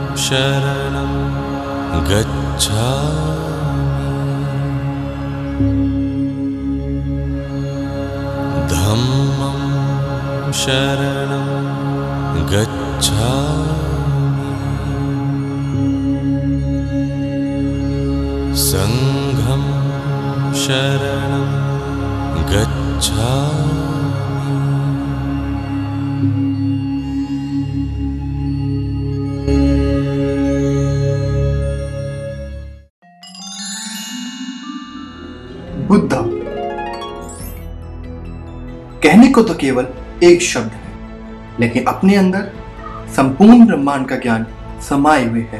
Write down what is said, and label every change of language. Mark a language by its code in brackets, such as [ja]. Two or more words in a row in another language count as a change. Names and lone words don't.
[pi] शरणं गच्छामि धम्मं शरणं गच्छामि संघं शरणं गच्छामि [hi] बुद्धा कहने को तो केवल एक शब्द है, लेकिन अपने अंदर संपूर्ण ब्रह्मांड का ज्ञान समाये हुए है।